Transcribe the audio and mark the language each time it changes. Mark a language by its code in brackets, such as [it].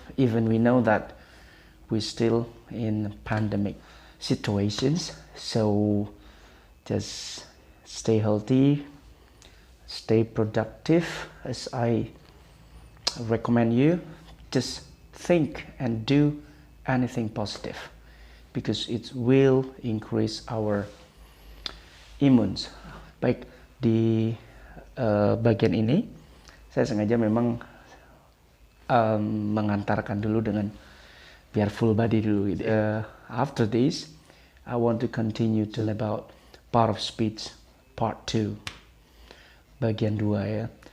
[en] Even we know that we're still in pandemic situations, so just stay healthy, stay productive, as I recommend you. Just think and do anything positive, because it will increase our immunes. [id] Baik, di bagian ini saya sengaja memang mengantarkan dulu dengan biar full body dulu. [en] After this, I want to continue to about part of speech part 2, [id] bagian 2 ya.